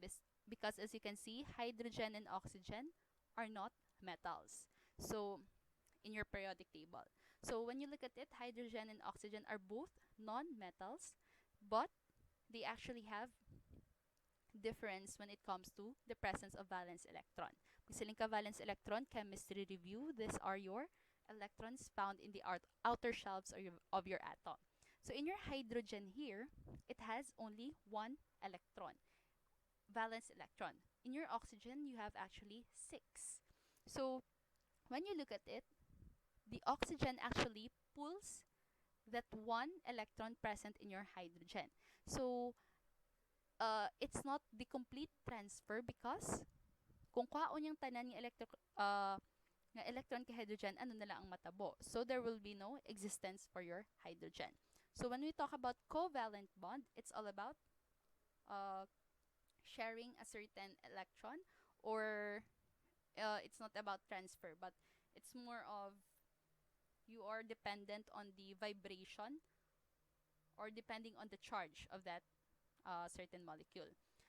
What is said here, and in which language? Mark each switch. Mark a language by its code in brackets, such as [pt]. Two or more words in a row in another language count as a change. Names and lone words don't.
[en] Because as you can see, hydrogen and oxygen are not metals. So in your periodic table. So when you look at it, hydrogen and oxygen are both non-metals, but they actually have difference when it comes to the presence of valence electron. [hil] Magsiling ka [en] valence electron, chemistry review. These are your electrons found in the outer shelves of your atom. So in your hydrogen here, it has only one electron, valence electron. In your oxygen, you have actually 6. So when you look at it, the oxygen actually pulls that one electron present in your hydrogen. So it's not the complete transfer because [hil] kung kwaon yung tanan ng nga electron kay hydrogen, ano na lang ang matabo. [en] So there will be no existence for your hydrogen. So when we talk about covalent bond, it's all about sharing a certain electron, or it's not about transfer, but it's more of you are dependent on the vibration or depending on the charge of that certain molecule.